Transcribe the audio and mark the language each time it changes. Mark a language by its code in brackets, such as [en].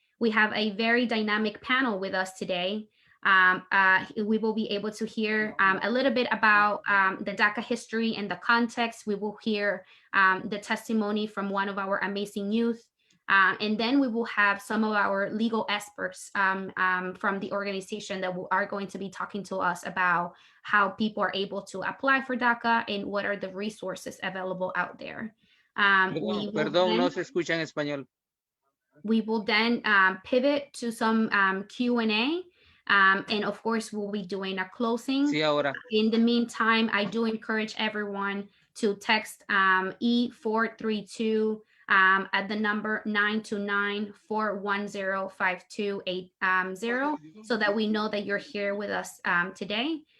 [en] We have a very dynamic panel with us today. We will be able to hear a little bit about the DACA history and the context. We will hear the testimony from one of our amazing youth. And then we will have some of our legal experts from the organization that are going to be talking to us about how people are able to apply for DACA and what are the resources available out there. [es] Perdón, no se escucha en español. [en] We will then pivot to some Q&A. And of course, we'll be doing a closing. [es] Sí, ahora. [en] In the meantime, I do encourage everyone to text E432 at the number 929-410-5280, so that we know that you're here with us today.